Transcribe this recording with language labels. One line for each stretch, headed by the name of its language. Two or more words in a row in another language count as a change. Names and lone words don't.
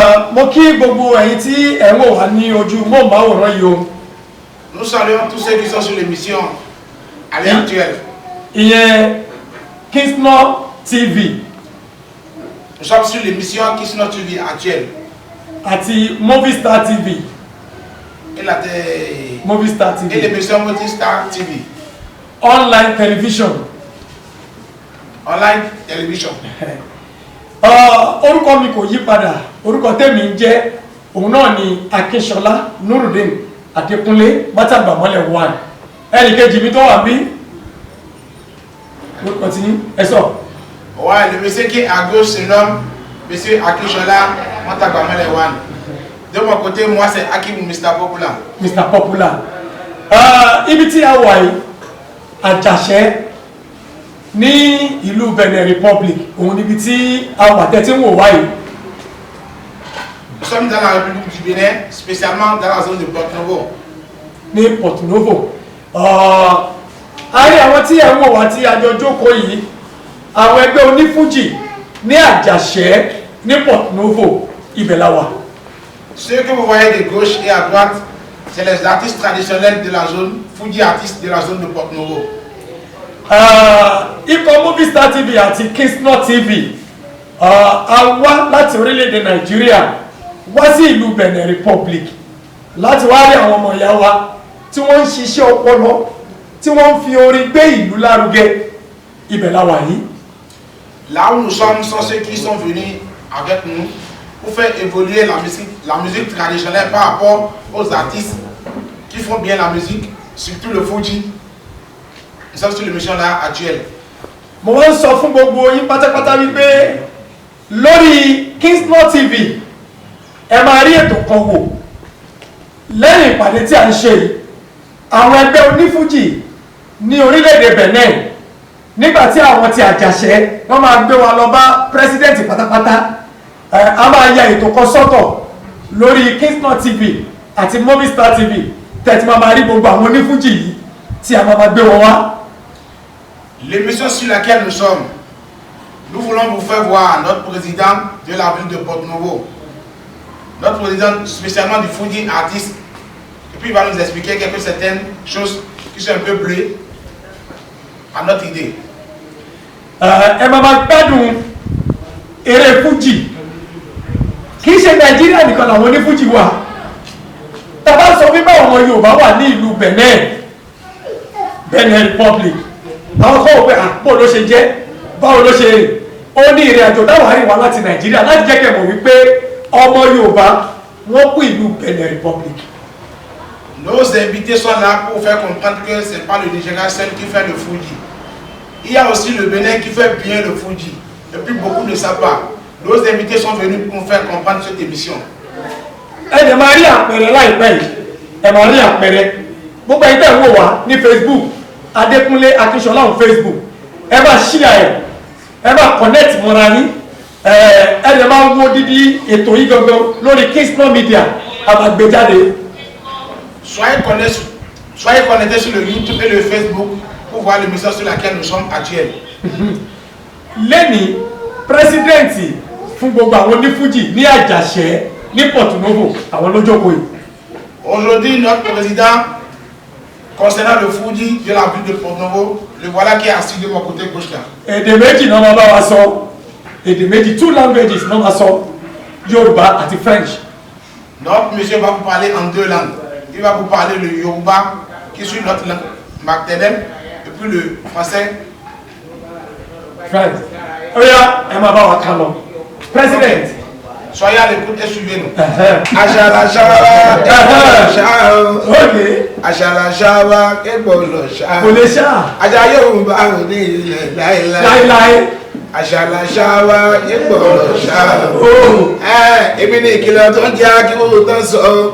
Yoruba: mo kí gbogbo ẹ̀yin tí ẹ wò wá ní ojú móhùnmáwòrán yìí o.
French: Nous saluons tous ceux qui sont sur l'émission à l'heure actuelle.
Yoruba: Ìyẹn Kingsnor TV.
French: Nous sommes sur l'émission Kingsnor TV actuelle.
Yoruba: Àti Movistar TV.
French: Et Movistar TV. et l'émission Movistar TV.
English: Online television. Online television.
Yoruba: Orúkọ mi kò yí padà, orúkọ tèmi ń jẹ́ òun náà ni Akínṣọlá Nurudeen Adékúnlé Bátàgbàmọ́lẹ̀ 1. Ẹnì kejì mi tó wà bí orúkọ tí ẹ sọ.
French: Ouais, le monsieur qui est à gauche se nomme monsieur Akínṣọlá Bátàgbàmọ́lẹ̀ 1. De mon côté, moi c'est Akim Mr. Popular. Mr. Popular.
Yoruba: Ibi tí a wà yìí, Àjàṣẹ́ ní ìlú Benin Republic, òun níbi tí a wà tẹ́tí ń wò wáyìí.
French: Nous sommes dans la République du Bénin, spécialement dans la zone de Porto-Novo.
Yoruba: Ní Porto-Novo. A rí àwọn tí ẹ̀ ń wò wá tí a jọ jókòó yìí, àwọn ẹgbẹ́ onífújì ní Àjàṣẹ́ ní Porto-Novo, ibẹ̀ la wà.
French: Ceux que vous voyez de gauche et à droite, c'est les artistes traditionnels de la zone, Fuji artistes de la zone de Porto-Novo.
Yoruba: Ikọ̀ Movistar TV àti Kingsnor TV a wá láti orílẹ̀-èdè Nàìjíríà wá sí ìlú Benin Republic láti wá rí àwọn ọmọ ìyá wa tí wọ́n ń ṣiṣẹ́ ọpọlọ tí wọ́n ń fi orin gbé ìlú lárugẹ, ibẹ̀ la wà yìí.
French: Là où nous sommes sont ceux qui sont venus avec nous pour faire évoluer la musique traditionnelle par rapport aux artistes qui font bien la musique, surtout le Fuji. Nous sommes sur l'émission là actuelle.
Yoruba: Mo wá ń sọ fún gbogbo yín pátápátá wípé lórí Kingsnor TV ẹ máa rí ètò kan wò lẹ́yìn ìpàdé tí a ń ṣe yìí. Àwọn ẹgbẹ́ onífújì ní orílẹ̀-èdè Benin nígbà tí àwọn ti Àjàṣẹ́ wọ́n máa gbé wa lọ bá pírẹsidẹ́ǹtì pátápátá, a máa ya ètò kan sọ́tọ̀ lórí Kingsnor TV àti Movistar TV tẹ̀tí máa rí gbogbo àwọn onífújì yìí tí a máa gbé wọn wá.
French: L'émission sur laquelle nous sommes, nous voulons vous faire voir notre président de la ville de Porto-Novo, notre président spécialement du Fuji artiste, et puis il va nous expliquer certaines choses qui sont un peu bleues à notre idée.
Yoruba: Ẹ máa gbádùn eré fújì, kì í ṣe Nàìjíríà nìkan làwọn onífújì wà. Tá bá sọ wípé ọmọ Yorùbá wà ní ìlú Benin Republic, àwọn kọ́ wò pé àpò ló ṣe jẹ́, báwo ló ṣe rìn. Ó ní ìrìn àjò dáwà rìn wá láti Nàìjíríà láti jẹ́ kẹ́ mọ̀ wípé ọmọ Yorùbá wọ́n kú ìlú Benin Republic.
French: Nos invités sont là pour faire comprendre que ce n'est pas le Nigeria seul qui fait le Fuji. Il y a aussi le Bénin qui fait bien le Fuji. Et puis beaucoup ne savent pas. Nos invités sont venus pour nous faire comprendre cette émission.
Yoruba: Ẹ dẹ̀ máa rí àpẹẹrẹ láìpẹ́ yìí, ẹ máa rí àpẹẹrẹ. Gbogbo ẹ̀yin tẹ́ ń wò wá ní Facebook, Adékúnlé Akínṣọlá on Facebook, ẹ máa share ẹ máa connect mọ́ra yín, ẹ dẹ̀ máa wo dídí ètò yìí gangan lórí Kingsnor Media àmàgbéjáde.
French: Soyez connectés sur le YouTube et le Facebook pour voir l'émission sur laquelle nous sommes actuels.
Yoruba: Lẹ́ni pírẹsidẹ́ǹtì fún gbogbo àwọn onífújì ní Àjàṣẹ́ ní Porto-Novo àwọn lójókòó yìí.
French: Aujourd'hui, notre président concernant le Fuji de la ville de Porto-Novo, le voilà qui est assis de mon côté gauche là.
Yoruba: Èdè méjì náà máa bá wa sọ, èdè méjì, 2 languages náà máa sọ, Yorùbá àti French.
French: Notre monsieur va vous parler en 2 langues. Il va vous parler le Yoruba, qui suit notre langue maternelle, et puis le français. French.
Yoruba: Oya, ẹ máa bá wa kà lọ. President.
French: Soyez à l'écoute et suivez-nous.
Yoruba: Àṣàlà ṣáwá ṣáà Ok. àṣàlà ṣáwá kébọ̀lọ̀ ṣáà. Kò lè ṣá. Àṣà Yorùbá ò ní ilẹ̀ láéláé. Láíláí. Àṣàlà ṣáwá kébọ̀lọ̀ ṣáà. Oh. Èmi ni ìkìlọ̀ tó ń jẹ́ akíwò tó ń sọ.